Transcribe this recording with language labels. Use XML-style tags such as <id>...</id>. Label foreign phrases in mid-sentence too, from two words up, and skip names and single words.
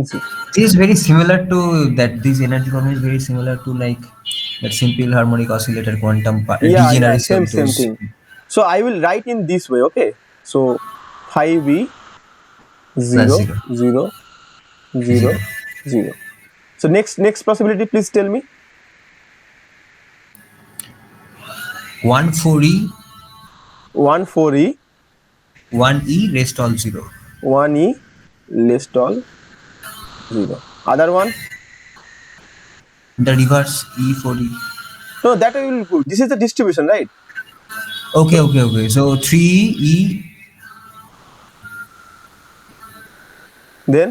<en>It is very similar to that. This energy formula is very similar to like that simple harmonic oscillator quantum yeah, yeah. degeneracy Same, of same those. thing. So I will write in this way. Okay. So 5e Plus 0 0, 0 0. 0 0. So next possibility, please tell me. 1 4e, 1 4e 1e rest all 0. 1e less all 0. Other one? The reverse e 4e. No, that I will put. This is the distribution, right? Okay, So okay, okay. So 3e, then</en>